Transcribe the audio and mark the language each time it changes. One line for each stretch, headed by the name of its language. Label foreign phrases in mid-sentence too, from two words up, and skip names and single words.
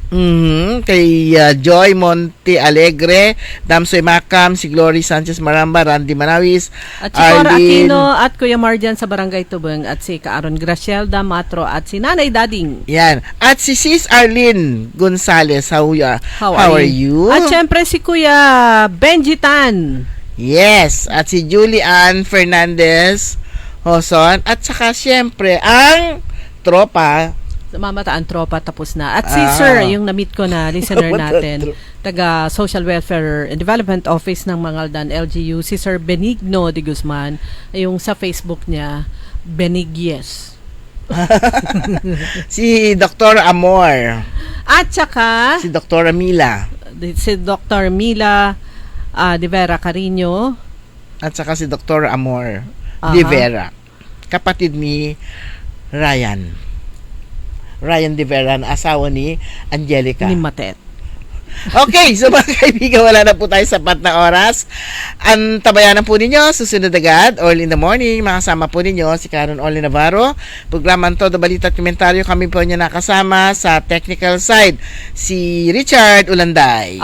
Filipino: Kay Joy Monte Alegre, Damsoy Macam, si Glory Sanchez Maramba, Randy Manawis, at si Cora Aquino at Kuya Marjan sa Barangay Tubeng, at si Kaaron Gracielda Matro at si Nanay Dading. Yan. At si Sis Arlene Gonzalez,
English: how are you?
Filipino: At syempre si Kuya Benji Tan. Yes. At si Julie Ann Fernandez Hoson, at saka syempre ang tropa. Mamataan tropa tapos na. At si Sir, yung na-meet ko na listener natin, taga Social Welfare and Development Office ng Mangaldan LGU, si Sir Benigno de Guzman, yung sa Facebook niya, Benigyes. Si Dr. Amor. At saka si Dr. Mila. Si Dr. Mila de Vera Carino. At saka si Dr. Amor de Vera, kapatid ni Ryan de Vera, asawa ni Angelica ni Matet.
English: Okay, so
Filipino: mga kaibigan, wala na po tayo sapat na oras. Ang tabayanan po ninyo, susunod agad, Early in the Morning. Makasama po ninyo si Karen Oli Navarro. Programang Todo Balita at Komentaryo, kami po niya nakasama sa
English: technical side,
Filipino: si Richard Ulanday.